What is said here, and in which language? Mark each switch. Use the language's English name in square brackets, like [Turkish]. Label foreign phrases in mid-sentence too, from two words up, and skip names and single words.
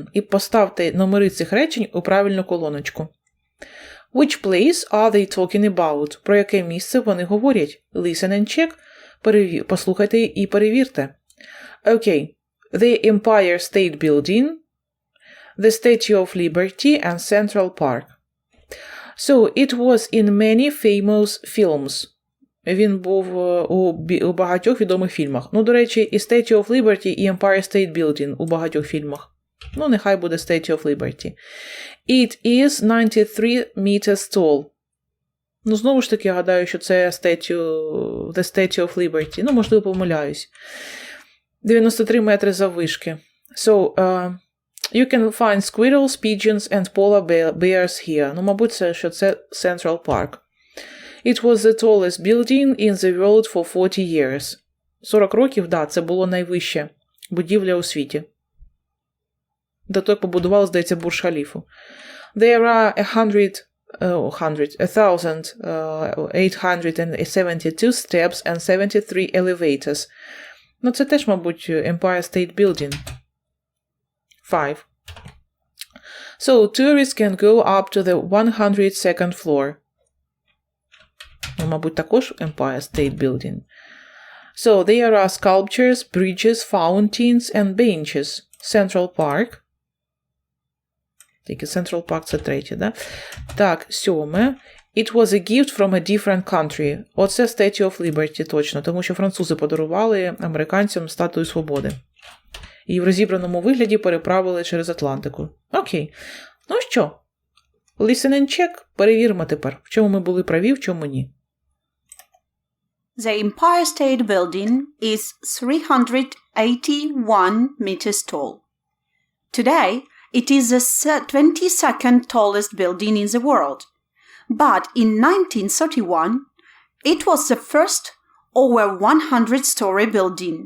[Ukrainian] І поставте номери цих речень у правильну колоночку. [English] Which place are they talking about? [Ukrainian] Про яке місце вони говорять? [English] Listen and check. [Ukrainian] Послухайте і перевірте. [English] Okay. The Empire State Building, the Statue of Liberty and Central Park. So, it was in many famous films. [Ukrainian] Він був у багатьох відомих фільмах. Ну, до речі, і Statue of Liberty, і Empire State Building у багатьох фільмах. Ну, нехай буде [English] Statue of Liberty. It is 93 meters tall. [Ukrainian] Ну, знову ж таки, я гадаю, що це The Statue of Liberty. Ну, можливо, помиляюсь. 93 метри заввишки. [English] So, you can find squirrels, pigeons and polar bears here. [Ukrainian] Ну, мабуть, що це Central Park. [English] It was the tallest building in the world for 40 years. [Ukrainian] 40 років, да, це було найвища будівля у світі. До того, як побудували, здається, Бурдж-Халіфу. [English] There are 1,872 steps and 73 elevators. [Ukrainian] Ну, це теж, мабуть, Empire State Building. 5. [English] So, tourists can go up to the 102nd floor. [Ukrainian] Ну, мабуть, також Empire State Building. [English] So, there are sculptures, bridges, fountains and benches. [Ukrainian] Central Park. Тільки Central Park це третє, да? Так, 7. [English] It was a gift from a different country. [Ukrainian] Оце Statue of Liberty, точно, тому що французи подарували американцям статую свободи. І в розібраному вигляді переправили через Атлантику. Окей. Ну що? [English] Listen and check. [Ukrainian] Перевіримо тепер, в чому ми були праві, в чому ні. [English] The Empire State Building is 381 meters tall. Today, it is the 22nd tallest building in the world. But in 1931, it was the first over 100-story building.